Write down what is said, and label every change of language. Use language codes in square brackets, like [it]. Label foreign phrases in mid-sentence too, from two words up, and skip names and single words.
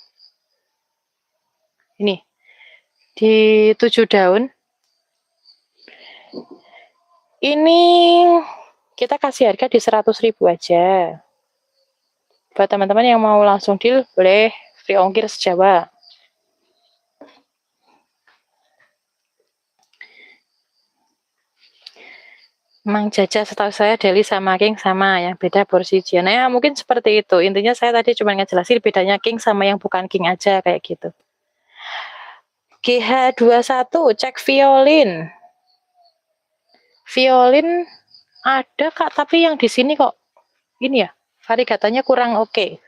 [id] Ini. Di 7 daun. Ini kita kasih harga di 100.000 aja. Buat teman-teman yang mau langsung deal, boleh free ongkir sejawa. Mang Jaja setahu saya Deli sama King sama, yang beda porsinya. Nah, ya mungkin seperti itu. Intinya saya tadi cuma ngejelasin bedanya King sama yang bukan King aja kayak gitu. GH21 cek violin. Violin ada Kak, tapi yang di sini kok ini ya, variegatanya kurang oke.